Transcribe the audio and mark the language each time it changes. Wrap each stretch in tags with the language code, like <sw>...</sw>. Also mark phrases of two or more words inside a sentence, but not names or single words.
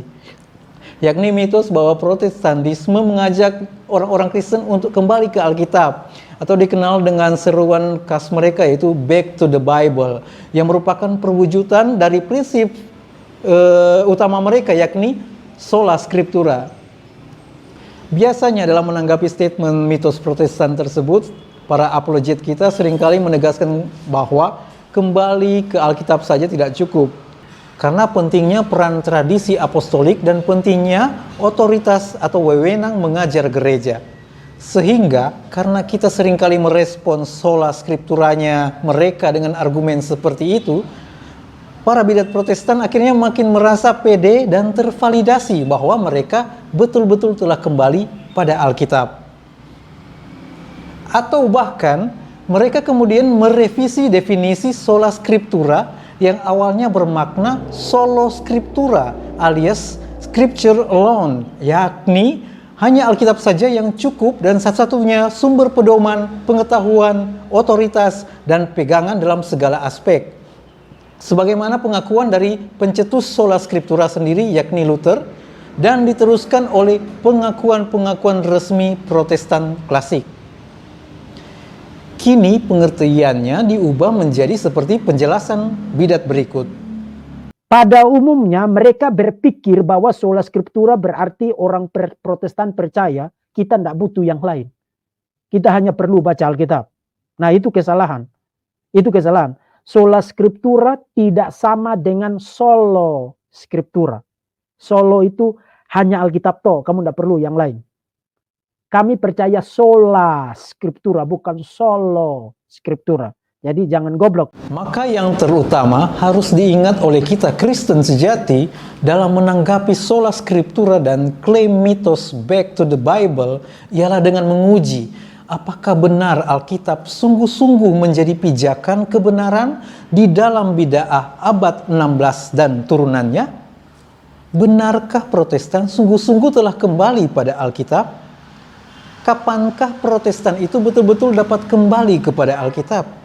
<id>Yakni mitos bahwa Protestantisme mengajak orang-orang Kristen untuk kembali ke Alkitab, atau dikenal dengan seruan khas mereka yaitu</id> <en>Back to the Bible,</en> <id>yang merupakan perwujudan dari prinsip utama mereka, yakni</id> <la>sola scriptura.</la> <id>Biasanya dalam menanggapi statement mitos Protestan tersebut, para apologet kita seringkali menegaskan bahwa kembali ke Alkitab saja tidak cukup, karena pentingnya peran tradisi apostolik dan pentingnya otoritas atau wewenang mengajar gereja. Sehingga karena kita seringkali merespon</id> <la>sola scripturanya</la> <id>mereka dengan argumen seperti itu, para bidat Protestan akhirnya makin merasa pede dan tervalidasi bahwa mereka betul-betul telah kembali pada Alkitab. Atau bahkan mereka kemudian merevisi definisi</id> <la>sola scriptura</la> <id>yang awalnya bermakna</id> <la>solo scriptura</la> <id>alias</id> <en>scripture alone,</en> <id>yakni Hanya Alkitab saja yang cukup dan satu-satunya sumber pedoman, pengetahuan, otoritas, dan pegangan dalam segala aspek. Sebagaimana pengakuan dari pencetus</id> <la>sola scriptura</la> <id>sendiri yakni Luther, dan diteruskan oleh pengakuan-pengakuan resmi Protestan klasik. Kini pengertiannya diubah menjadi seperti penjelasan bidat berikut. Pada umumnya mereka berpikir bahwa</id> <la>sola scriptura</la> <id>berarti orang Protestan percaya kita tidak butuh yang lain. Kita hanya perlu baca Alkitab. Nah itu kesalahan. Itu kesalahan.</id> <la>Sola scriptura</la> <id>tidak sama dengan</id> <la>solo scriptura.</la> <id>Solo itu hanya Alkitab toh, kamu tidak perlu yang lain. Kami percaya</id> <la>sola scriptura,</la> <id>bukan</id> <la>solo scriptura.</la> <id>Jadi jangan goblok. Maka yang terutama harus diingat oleh kita Kristen sejati dalam menanggapi</id> <la>sola scriptura</la> <id>dan klaim mitos</id> <en>back to the Bible</en> <id>ialah dengan menguji apakah benar Alkitab sungguh-sungguh menjadi pijakan kebenaran di dalam bid'ah abad 16 dan turunannya? Benarkah Protestan sungguh-sungguh telah kembali pada Alkitab? Kapankah Protestan itu betul-betul dapat kembali kepada Alkitab?</id>